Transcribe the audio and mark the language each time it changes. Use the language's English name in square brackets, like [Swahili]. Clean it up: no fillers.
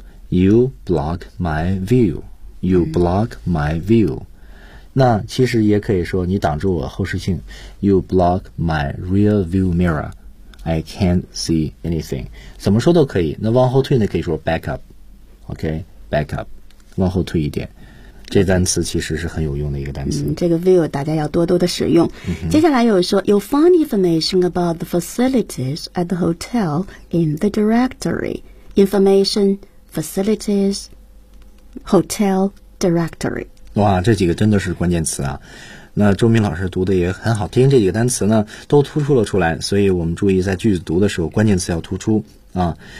[English] You block my view. [Chinese] You block my view.、那其实也可以说你挡住我后视镜。 [English] You block my rear view mirror. I can't see anything. [Chinese] 怎么说都可以。那往后退呢可以说 back up. [English] OK, back up. [Chinese] 往后退一点。这单词其实是很有用的一个单词。这个 view 大家要多多的使用。接下来又说有 [English] fun information about the facilities at the hotel in the directory. Information... Facilities, hotel, directory. [Chinese] 哇，这几个真的是关键词啊！那周明老师读的也很好听，这几个单词呢都突出了出来，所以我们注意在句子读的时候，关键词要突出啊。